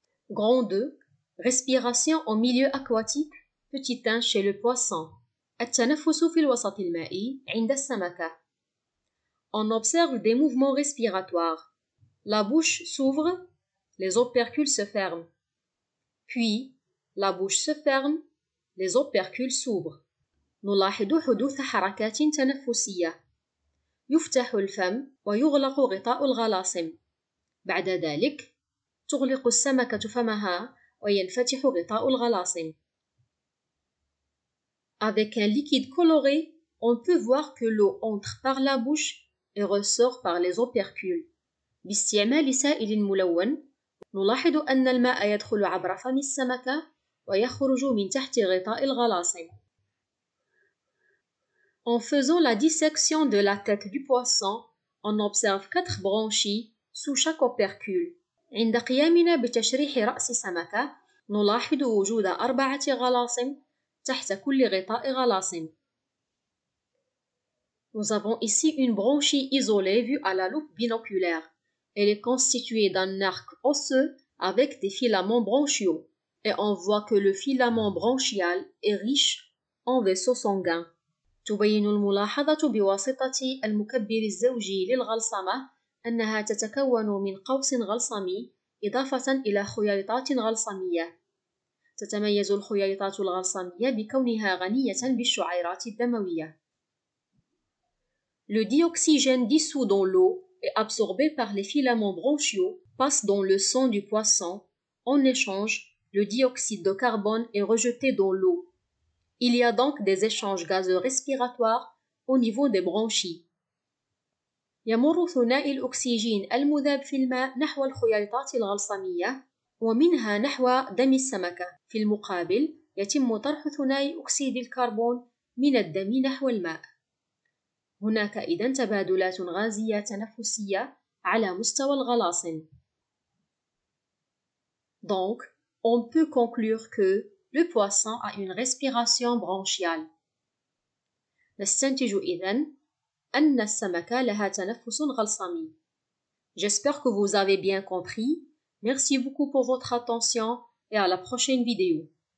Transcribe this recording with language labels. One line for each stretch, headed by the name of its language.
French: Grand 2. Respiration en milieu aquatique. Petit 1 chez le poisson.
Arabic: التنفس في الوسط المائي عند السمكة.
French: On observe des mouvements respiratoires. La bouche s'ouvre, les opercules se ferment. Puis, la bouche se ferme, les opercules s'ouvrent.
Arabic: نلاحظ حدوث حركات تنفسية. يفتح الفم ويغلق غطاء الغلاصم. بعد ذلك، تغلق السمكة فمها وينفتح غطاء الغلاصم.
French: Avec un liquide coloré, on peut voir que l'eau entre par la bouche et ressort par les opercules.
Arabic: باستعمال سائل ملون، نلاحظ أن الماء يدخل عبر فم السمكة ويخرج من تحت غطاء الغلاصم.
French: En faisant la dissection de la tête du poisson, on observe 4 branchies sous chaque opercule.
Arabic: عند قيامنا بتشريح رأس سمكة، نلاحظ وجود 4 غلاصم تحت كل غطاء غلاصم.
French: Nous avons ici une branchie isolée vue à la loupe binoculaire. Elle est constituée d'un arc osseux avec des filaments branchiaux. Et on voit que le filament branchial est riche en vaisseaux sanguins.
Arabic: تبين الملاحظة بواسطة المكبر الزوجي للغلصمة أنها تتكون من قوس غلصمي إضافة إلى خياطات غلصمية. تتميز الخياطات الغلصمية بكونها غنية بالشعيرات الدموية.
French: Le dioxygène dissous dans l'eau et absorbé par les filaments branchiaux passe dans le sang du poisson. En échange, le dioxyde de carbone est rejeté dans l'eau. Il y a donc des échanges gazeux respiratoires au niveau des branchies.
Arabic: يمر ثنائي الأكسجين المذاب في الماء نحو الخياطات الغلصمية ومنها نحو دم السمكة. في المقابل، يتم طرح ثنائي أكسيد الكربون من الدم نحو الماء. هناك إذن تبادلات غازية تنفسية على مستوى الغلاصم.
French: Donc, on peut conclure que le poisson a une respiration branchiale.
Arabic: نستنتج إذن أن السمكة لها تنفس غلصمي.
French: J'espère que vous avez bien compris. Merci beaucoup pour votre attention et à la prochaine vidéo.